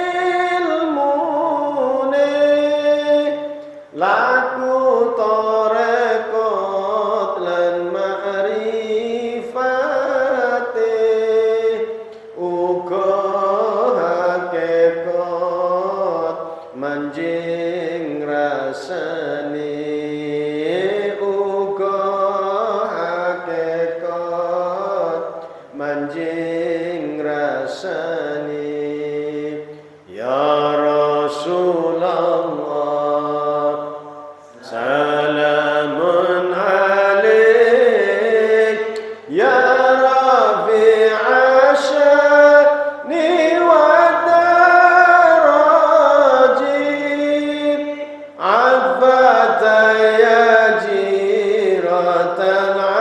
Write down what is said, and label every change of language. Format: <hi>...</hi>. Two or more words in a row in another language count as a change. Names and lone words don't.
<jv>ilmune, laku torekot lan ma'rifate, uga hakikat manjing rasane, uga hakikat manjing rasane.</jv> <ar>يا رسول الله، سلام عليك، يا رفيع الشأن والدرج، عطفة يا جيرة</ar>